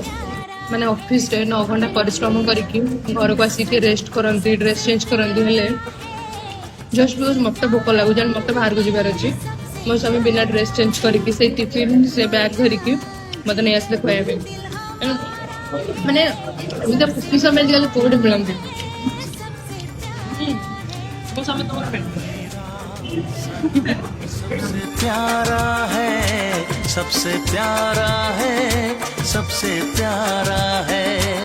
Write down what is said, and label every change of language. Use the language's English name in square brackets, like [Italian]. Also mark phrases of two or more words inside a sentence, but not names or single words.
[Odia] ମାନେ ଅଫିସରେ 9 ଘଣ୍ଟା ପରିଶ୍ରମ କରିକି ଘରକୁ ଆସିକି ରେଷ୍ଟ କରନ୍ତି, [English] dress change [Odia] କରନ୍ତି, ହେଲେ [English] just because [Odia] ମୋତେ ଭୋକ ଲାଗୁଛି ଆଉ ମୋତେ ବାହାରକୁ ଯିବାର ଅଛି, ମୋ ସ୍ୱାମୀ ବିନା [English] dress change [Odia] କରିକି ସେଇ ଟିଫିନ୍ ସେ ବ୍ୟାଗ୍ ଧରିକି ମୋତେ ନେଇ ଆସିଲେ ଖୁଆଇବା ପାଇଁ। ମାନେ ଏମିତି ଖୁସି ସମୟ ଆଜିକାଲି କୋଉଠି ମିଳନ୍ତି। ମୋ ସ୍ୱାମୀ ତମର ଫ୍ରେଣ୍ଡ। [Hindi] सबसे प्यारा है, सबसे प्यारा है, सबसे प्यारा है।